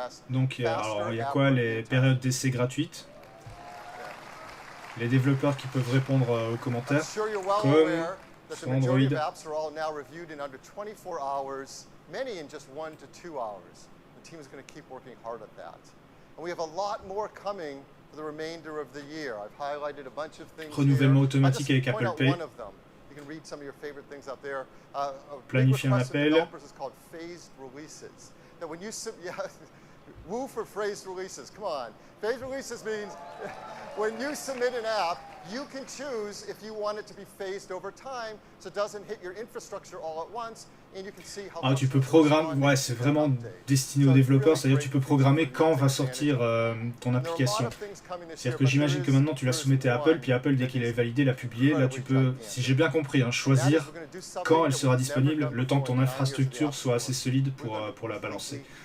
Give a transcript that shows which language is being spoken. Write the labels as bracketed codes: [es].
[fr] Donc, alors, il y a quoi? Les périodes d'essai gratuites. Les développeurs qui peuvent répondre aux commentaires, comme [en] the majority of apps are all now reviewed in under 24 hours, many in just 1 to 2 hours. The team is going to keep working hard at that. And we have a lot more coming for the remainder of the year. I've highlighted a bunch of things [fr] Renouvellement [en] here. [fr] automatique avec Apple Pay. [en] One of them. You can read some of your favorite things out there. [fr] Planifier un appel. [en] Is called phased releases. That when you woo for phased releases. Come on. Phased releases means when you submit an app, you can choose if you want it to be phased over time, so it doesn't hit your infrastructure all at once, and you can see how. [fr] Ah, tu peux programmer. Ouais, c'est vraiment destiné aux développeurs. C'est-à-dire, tu peux programmer quand va sortir ton application. C'est-à-dire que j'imagine que maintenant tu l'as soumetté à Apple, puis Apple, dès qu'il est validé, l'a publié. Là, tu peux, si j'ai bien compris, hein, choisir quand elle sera disponible, le temps que ton infrastructure soit assez solide pour la balancer.